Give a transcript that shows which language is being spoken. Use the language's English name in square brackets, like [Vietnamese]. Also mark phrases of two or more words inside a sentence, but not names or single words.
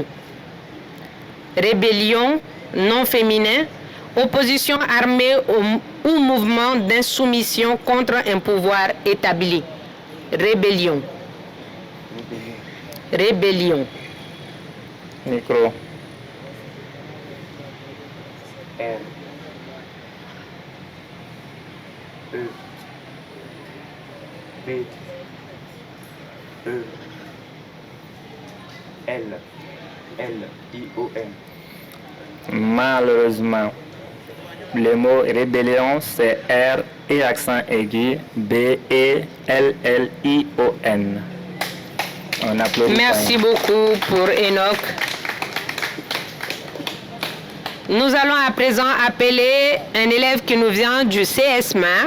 [French] Rébellion, non féminin, opposition armée ou mouvement d'insoumission contre un pouvoir établi. Rébellion. Rébellion. Micro. R. E. B. E. L. L. I. O. N. Malheureusement, le mot rébellion, c'est R et accent aigu, B, E, L, L, I, O, N. On applaudit. Merci beaucoup pour Enoch. Nous allons à présent appeler un élève qui nous vient du CSMA.